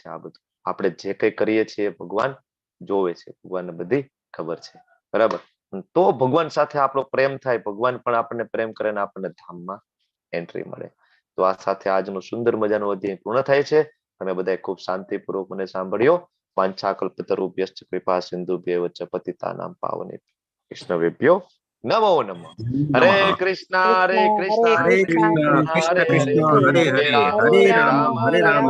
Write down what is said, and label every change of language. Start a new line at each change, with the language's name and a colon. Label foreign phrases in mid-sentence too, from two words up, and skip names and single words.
Gujarati: આ બધું આપણે જે કઈ કરીએ છીએ ભગવાન જોવે છે, ભગવાનને બધી ખબર છે. બરાબર, તો ભગવાન સાથે આપણો પ્રેમ થાય, ભગવાન પણ આપણને પ્રેમ કરે ને આપણને ધામમાં એન્ટ્રી મળે. તો આ સાથે આજનો સુંદર મજાનો અધ્યાય પૂર્ણ થાય છે. તમે બધાએ ખૂબ શાંતિપૂર્વક મને સાંભળ્યો.
Sanskrit: વાંછાકલ્પતરુભ્યશ્ચ કૃપા સિંધુભ્યૈવ ચ પતિતાનાં પાવનેભ્યો વૈષ્ણવેભ્યો નમો નમઃ. હરે કૃષ્ણ હરે કૃષ્ણ હરે કૃષ્ણ કૃષ્ણ, કૃષ્ણ હરે હરે, કૃષ્ણ કૃષ્ણ, હરે હરે હરે, રામ હરે હરે રામ, રામ, હરે રામ.